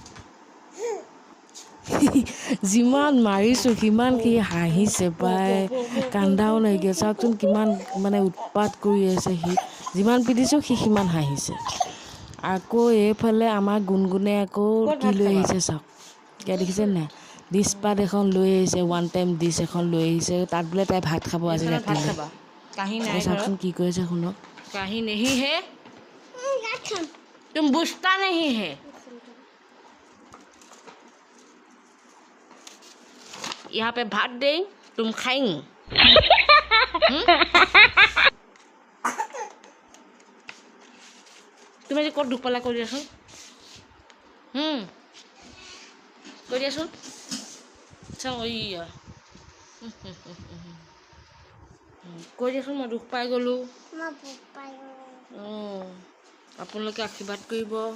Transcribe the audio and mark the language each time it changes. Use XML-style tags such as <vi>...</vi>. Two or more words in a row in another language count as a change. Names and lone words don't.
<as>যিমান মাৰিছোঁ সিমান সি হাঁহিছে পাই কান্দাও নাইকিয়া চাওকচোন কিমান মানে উৎপাত কৰি আছে সি যিমান পিটিছোঁ সি সিমান হাঁহিছে আকৌ এইফালে আমাৰ গুণগুণে আকৌ কি লৈ আহিছে চাওক এতিয়া দেখিছে নাই ডিছপাত এখন লৈ আহিছে</as> <en>one time</en> <as>ডিছ এখন লৈ আহিছে তাত বোলে তাই ভাত খাব আজি ৰাতিলৈ চাওকচোন কি কৰিছে শুনক</as> <hi>कहीं नहीं है तुम बुझता नहीं है यहाँ पे भात दे तुम खाएंगे</hi> <as>তুমি আজি ক'ত দুখ পালা কৈ দিয়াচোন কৈ দিয়াচোন চাওঁ এইয়া কৈ দিয়াচোন মই দুখ পাই গ'লোঁ আপোনালোকে আশীৰ্বাদ কৰিব</as>